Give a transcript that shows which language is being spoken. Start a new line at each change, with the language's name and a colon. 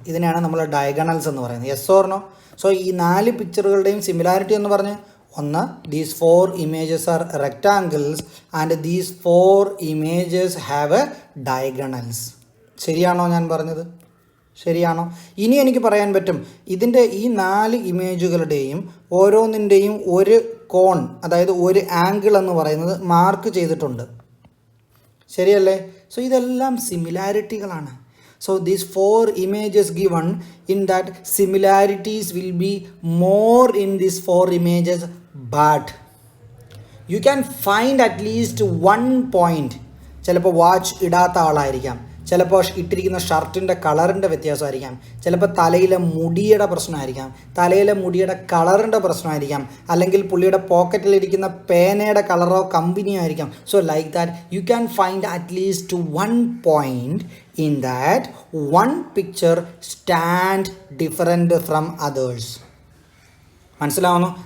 Malayalam: ഇതിനെയാണ് നമ്മൾ ഡയഗണൽസ് എന്ന് പറയുന്നത്.
English: Yes or no? So
Malayalam: ഈ 4 പിക്ചറുകളുടെയും സിമിലാരിറ്റി എന്ന് പറഞ്ഞ്, ഒന്ന്,
English: These 4 images are rectangles and these 4 images have a diagonals.
Malayalam: ശരിയാണോ ഞാൻ പറഞ്ഞത്? ശരിയാണോ? ഇനി എനിക്ക് പറയാൻ പറ്റും, ഇതിൻ്റെ ഈ 4 ഇമേജുകളുടെയും ഓരോന്നിൻ്റെയും ഒരു കോൺ, അതായത് ഒരു ആംഗിൾ എന്ന് പറയുന്നത് മാർക്ക് ചെയ്തിട്ടുണ്ട്. ശരിയല്ലേ? സോ ഇതെല്ലാം സിമിലാരിറ്റികളാണ്.
English: So these 4 images given, in that similarities will be more in these 4 images, but you can find at least one point.
Malayalam: ചിലപ്പോൾ വാച്ച് ഇടാത്ത ആളായിരിക്കാം, ചിലപ്പോൾ ഇട്ടിരിക്കുന്ന ഷർട്ടിൻ്റെ കളറിൻ്റെ വ്യത്യാസമായിരിക്കാം, ചിലപ്പോൾ തലയിലെ മുടിയുടെ പ്രശ്നമായിരിക്കാം, തലയിലെ മുടിയുടെ കളറിൻ്റെ പ്രശ്നമായിരിക്കാം, അല്ലെങ്കിൽ പുള്ളിയുടെ പോക്കറ്റിലിരിക്കുന്ന പേനയുടെ കളറോ കമ്പനിയോ ആയിരിക്കാം.
English: So like that you can find at least one point in that one picture stand different from others.
Malayalam: മനസ്സിലാവുന്നു?